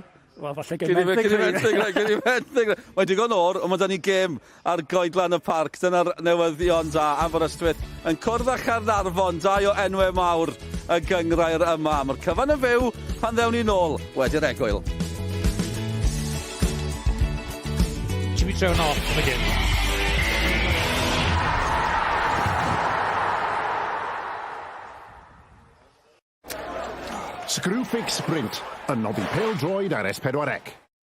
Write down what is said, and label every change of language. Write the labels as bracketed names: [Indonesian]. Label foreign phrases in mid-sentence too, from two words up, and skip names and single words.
[Welsh] Wel, falle gen menthyg. Mae digon o'r, ond mae da ni gêm ar goedlan y parc. Dyna'r newyddion da Aberystwyth yn cwrdd â Caernarfon, 2 o enwau mawr y gyngrair yma. Mae'r cyfan yn fyw pan ddewn ni nôl wedi'r egwyl. [English] Should be thrown off again. [Welsh] Screwfix Sprint, yn noddi pêl-droed ar S4C.